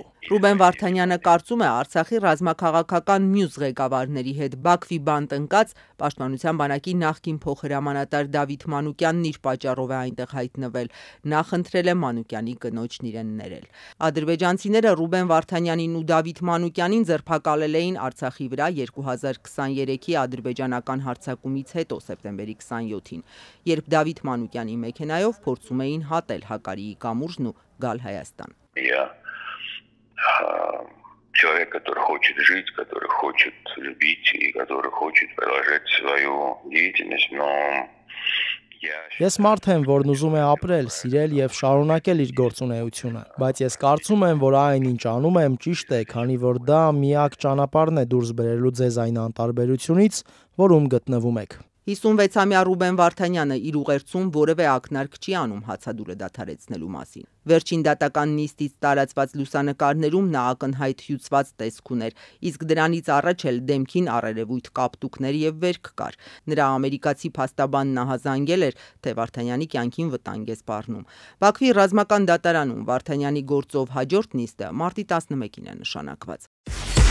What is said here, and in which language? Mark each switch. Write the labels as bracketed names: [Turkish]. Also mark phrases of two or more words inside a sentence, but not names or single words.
[Armenian] Ռուբեն Վարդանյանը կարծում է Արցախի ռազմաքաղաքական մյուս ղեկավարների հետ Բաքվի բանտ ընկած Պաշտպանության բանակի նախկին փոխհրամանատար Դավիթ Մանուկյանն իր պատճառով է այնտեղ հայտնվել, նա խնդրել է Մանուկյանի կնոջն իրեն ներել։ Ադրբեջանցիները Ռուբեն Վարդանյանին ու Դավիթ Մանուկյանին ձերբակալել էին Արցախի վրա 2023-ի ադրբեջանական հարձակումից հետո սեպտեմբերի 27-ին, երբ Դավիթ Մանուկյանի մեքենայով փորձում էին հատել Հակարիի կամուրջն ու գալ Հայաստան։ [Russian] Человек, который хочет жить, который хочет любить и который хочет продолжать свою деятельность, но [Armenian] Ես մարդ եմ, որն ուզում է ապրել, սիրել եւ շարունակել իր գործունեությունը, բայց ես կարծում եմ, որ այն ինչ անում եմ ճիշտ է, քանի որ դա միակ ճանապարհն է դուրս բերելու ձեզ այն անտարբերությունից, որում գտնվում եք։ 56-ամյա Ռուբեն Վարդանյանը իր ուղերձում որևէ ակնարկ չի անում հացադուլը դադարեցնելու մասին։ Վերջին դատական նիստից տարածված լուսանկարներում նա ակնհայտ հյուծված տեսք ուներ, իսկ դրանից առաջ էլ դեմքին առերևույթ կապտուկներ եւ վերք կար։ Նրա ամերիկացի փաստաբանն ահազանգել էր, թե Վարդանյանի կյանքին վտանգ է սպառնում։ Բաքվի ռազմական դատարանում Վարդանյանի գործով հաջորդ նիստը մարտի 11-ին է նշանակված։